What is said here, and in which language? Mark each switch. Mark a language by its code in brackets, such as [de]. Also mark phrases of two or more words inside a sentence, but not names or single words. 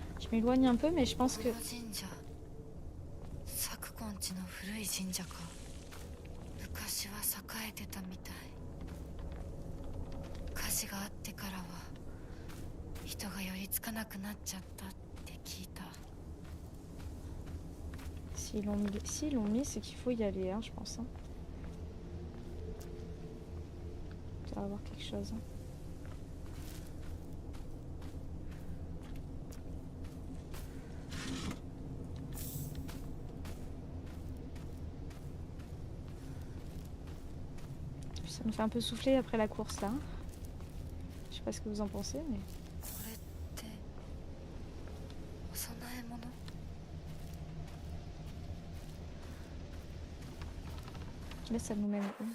[fr] m'éloigne un peu, mais je pense que... [ja] この神社、昨今地の古い神社か。昔は栄えてたみたい。火事があってからは人が寄りつかなくなっちゃったって聞いた。 [fr] S'ils l'ont mis, c'est qu'il faut y aller, hein, je pense. Hein. Il doit y avoir quelque chose. Hein. Ça me fait un peu souffler après la course là. Je sais pas ce que vous en pensez, mais... [ja] これってお供え物？ [fr] Là, ça nous mène où?